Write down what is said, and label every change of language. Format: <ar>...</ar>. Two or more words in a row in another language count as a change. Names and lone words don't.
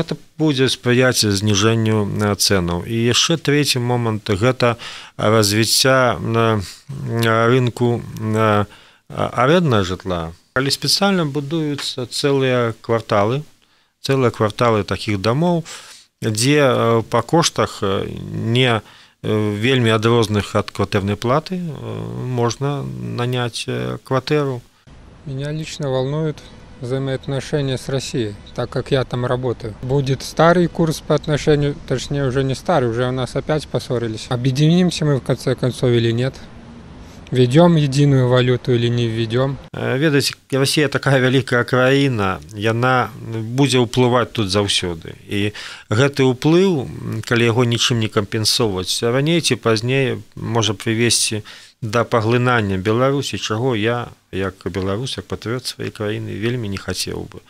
<be>Это будзе спрыяць зніжэнню цэнаў. І яшчэ трэці момант – гэта развіцця рынку арэнднага жытла. Калі спецыяльна будуюцца цэлыя кварталы такіх дамоў, дзе па коштах не вельмі адрозных ад кватэрнай платы можна наняць кватэру.</be> <ru>Меня лично волнует взаимоотношения с Россией, так как я там работаю. Будет старый курс по отношению, точнее уже не старый, уже у нас опять поссорились. Объединимся мы в конце концов или нет? Введем единую валюту или не введем?</ru> <be>Ведаеце, Россия такая вялікая краіна, яна будзе ўплываць тут заўсёды. І гэты ўплыў, калі яго нічым не кампенсоўваць, раней ці пазней можа прывесці да паглынання Беларусі, чаго я, як беларус, як патрыёт сваёй краіны, вельмі не хацеў бы.</be>